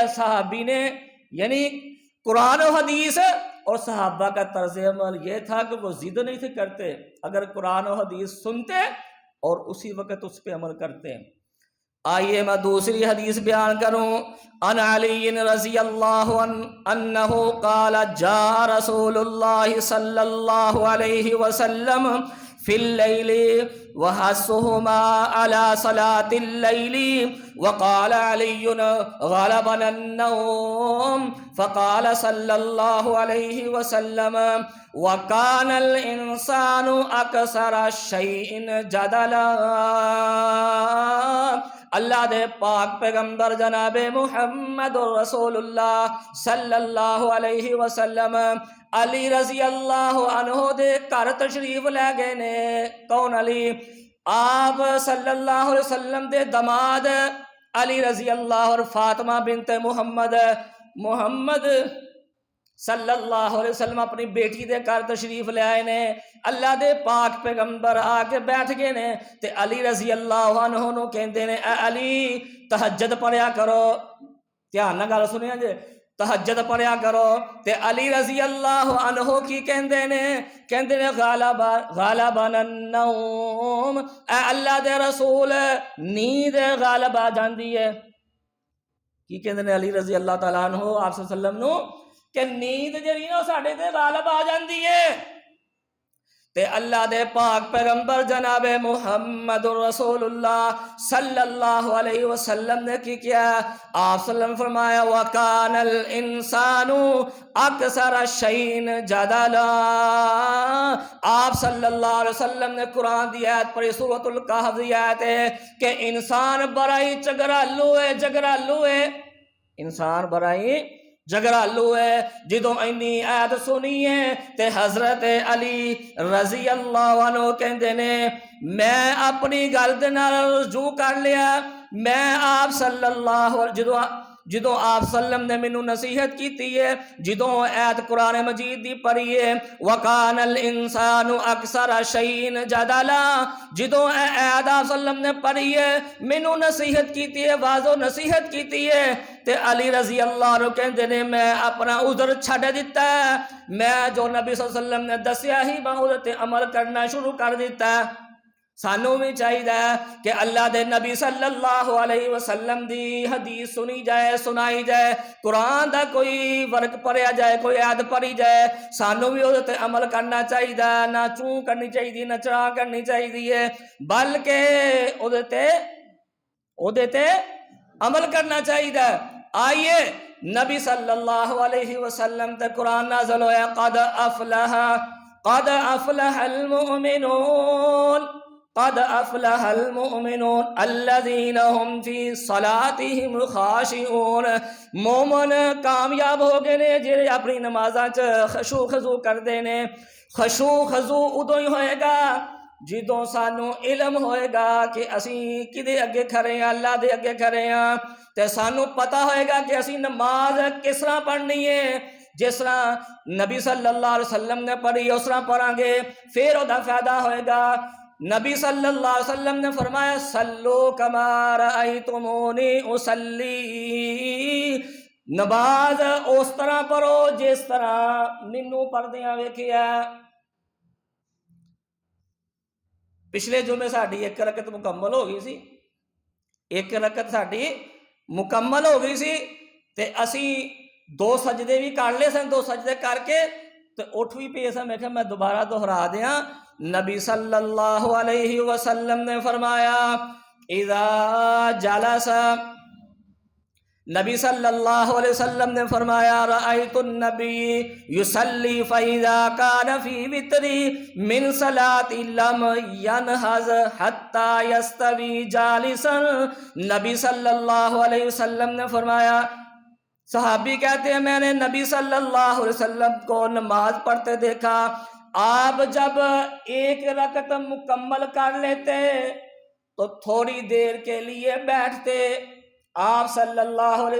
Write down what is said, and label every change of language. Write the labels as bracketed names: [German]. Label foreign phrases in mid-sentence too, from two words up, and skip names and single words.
[Urdu] صحابی نے یعنی قرآن و حدیث اور صحابہ کا طرز عمل یہ تھا کہ وہ ضد نہیں تھے کرتے، اگر قرآن و حدیث سنتے اور اسی وقت اس پہ عمل کرتے. آئیے میں دوسری حدیث بیان کروں۔ [Arabic] ان علی رضی اللہ عنہ انہ قال جاء رسول اللہ صلی اللہ علیہ وسلم فی اللیل وحثہما علی صلاة اللیل وقال علی غلبنا النوم فقال صلی اللہ علیہ وسلم وکان الانسان اکثر شیء جدلا۔ [Punjabi] اللہ دے پاک پیغمبر جناب محمد رسول اللہ [Arabic] صلی اللہ علیہ وسلم [Punjabi] علی [Arabic] رضی اللہ عنہ [Punjabi] دے گھر تشریف لے گئے نے۔ کون علی؟ آپ [Arabic] صلی اللہ علیہ وسلم [Punjabi] دے دماد علی [Arabic] رضی اللہ [Punjabi] اور فاطمہ بنت محمد [Arabic] صلی اللہ علیہ وسلم [Punjabi] اپنی بیٹی دے گھر تشریف لے آئے نے۔ اللہ دے پاک پیغمبر آ کے بیٹھ گئے نے تے علی [Arabic] رضی اللہ عنہ [Punjabi] نو کہندے نے اے علی تہجد پڑھیا کرو۔ دھیان نال گل سنیا جے، تہجد پڑھیا کرو۔ تے علی [Arabic] رضی اللہ عنہ [Punjabi] کی کہندے نے [Arabic] غالبنا النوم، [Punjabi] اے اللہ دے رسول نیند غالب آ جاندی ہے۔ کی کہندے نے علی [Arabic] رضی اللہ تعالیٰ عنہ [Punjabi] آپ [Arabic] صلی اللہ علیہ وسلم [Punjabi] نو کہ نیند جڑی نا ساڈے تے غالب آ جاندی ہے۔ تے اللہ دے پاک پیغمبر جناب محمد رسول اللہ [Arabic] صلی اللہ علیہ وسلم [Punjabi] نے کی کیا؟ آپ [Arabic] صلی اللہ علیہ وسلم [Punjabi] فرمایا [Arabic] وَكَانَ الْإِنسَانُ أَكْثَرَ شَيْءٍ جَدَلًا۔ [Punjabi] آپ [Arabic] صلی اللہ علیہ وسلم [Punjabi] نے قرآن دی آیت پڑھی، سورۃ الکہف دی آیت ہے کہ انسان بڑا ہی جگرالو ہے، انسان بڑا ہی جگرالو ہے۔ جدوں اینی آیت سنی ہے تے حضرت علی [Arabic] رضی اللہ عنہ [Punjabi] کہندے نے میں اپنی گل دے نال رجوع کر لیا۔ میں آپ [Arabic] صلی اللہ [Punjabi] جدوں آپ [Arabic] صلی اللہ علیہ وسلم [Punjabi] نے مینوں نصیحت کیتی ہے، جدوں آیت قرآن مجید دی پڑھی ہے [Arabic] وَكَانَ الْإِنسَانُ أَكْثَرَ شَيْءٍ جَدَلًا، [Punjabi] جدوں آیت آپ [Arabic] صلی اللہ علیہ وسلم [Punjabi] نے پڑھی ہے مینوں نصیحت کیتی ہے، واضح نصیحت کیتی ہے تے علی [Arabic] رضی اللہ عنہ [Punjabi] کہندے نے میں اپنا عذر چھڈ دیتا ہے، میں جو نبی [Arabic] صلی اللہ علیہ وسلم [Punjabi] نے دسیا ہی میں اس تے عمل کرنا شروع کر دیتا ہے۔ سانوں بھی چاہیے کہ اللہ دے نبی [Arabic] صلی اللہ علیہ وسلم [Punjabi] دی حدیث سنی جائے، سنائی جائے، قرآن دا کوئی ورق پڑھیا جائے، کوئی آیت پڑھی جائے، سانوں بھی اس تے عمل کرنا چاہیے، نہ چوں کرنی چاہیے نہ چڑا کرنی چاہیے، بلکہ او تے عمل کرنا چاہیے۔ آئیے نبی [Arabic] صلی اللہ علیہ وسلم [Punjabi] تے قرآن نازل ہویا [Arabic] قد افلح المؤمنون الذین هم فی صلاتهم خاشعون۔ [Punjabi] مومن کامیاب ہو گئے نے جڑے اپنی نمازاں چ خشوع خضوع کردے نے۔ خشوع خضوع ادوں ہی ہوئے گا جدوں سانوں علم ہوئے گا کہ اسی کدے اگے کھڑے ہیں، اللہ دے اگے کھڑے ہیں، تے سانوں پتہ ہوئے گا کہ اسی نماز کس طرح پڑھنی ہے، جس طرح نبی [Arabic] صلی اللہ علیہ وسلم [Punjabi] نے پڑھی اس طرح پڑھاں گے، پھر او دا فائدہ ہوئے گا۔ نبی [Arabic] صلی اللہ علیہ وسلم [Punjabi] نے فرمایا [Arabic] صلو کما رأیتمونی اصلی، [Punjabi] نماز اس طرح پڑھو جس طرح مینوں پڑھدیاں ویکھیا۔ پچھلے جمعے ساڈی ایک رکعت مکمل ہو گئی سی، ایک رکعت ساڈی مکمل ہو گئی سی تے اسی دو سجدے بھی کر لے سن، دو سجدے کر کے تے اٹھ بھی پے سن۔ میں کہا میں دوبارہ دہرا دیاں، نبی [Arabic] صلی اللہ علیہ وسلم [Punjabi] نے فرمایا [Arabic] اذا جلس، [Punjabi] نبی [Arabic] صلی اللہ علیہ وسلم [Punjabi] نے فرمایا [Arabic] رأیت النبی یصلی فإذا کان فی وتری من صلاة لم ینہز حتی یستوی جالسا۔ [Urdu] نبی [Arabic] صلی اللہ علیہ وسلم [Urdu] نے فرمایا، صحابی کہتے ہیں میں نے نبی [Arabic] صلی اللہ علیہ وسلم [Urdu] کو نماز پڑھتے دیکھا، آپ جب ایک رکعت مکمل کر لیتے تو تھوڑی دیر کے لیے بیٹھتے، آپ [Arabic] صلی اللہ علیہ